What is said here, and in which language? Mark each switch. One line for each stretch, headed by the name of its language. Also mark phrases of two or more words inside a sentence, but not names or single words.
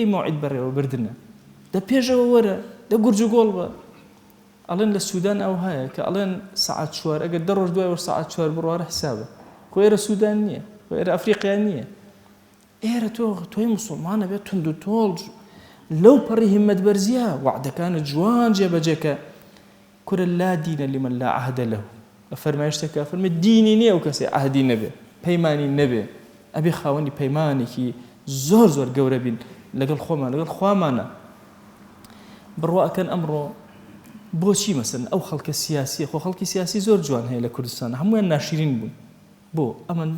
Central Kurdish: موعد بەڕێوە بردنە دە پێشەوە وەرە دە گورج و گۆڵ بە ئەڵێن لە سوودان ئەو هەیە کە ئەڵێن سەعات 4 ئەگەر 10 ڕۆژ دوای وەر سەعات 4 بڕوارە حسابە خۆ ئێرە سوودان نییە خۆ ئێرە ئەفریقیا نییە ئێرە تۆی مسلمانە بێت تند و تۆڵ لەو پەڕی هیممەت بەرزیە وعدەکانت جوان جێبەجێکە کورە
Arabic: لا دینە لمن لا عهد له
Central Kurdish: فەرمایشتێکە فەرمێ دینی نییە ئەو کەسێ عهدی نەبێ پەیمانی نەبێ ئەبێ خاوەنی پەیمانێکی زۆر زۆر گەورە بین لەگەڵ خۆمان لەگەڵ خوامانە بڕواکەن ئەمڕۆ بۆچی مەسەن ئەو خەڵکە سیاسیە خۆ خەڵکی سیاسی زۆر جوان هەیە لە کوردستان هەمویان ناشرین بوون بۆ ئەمەندە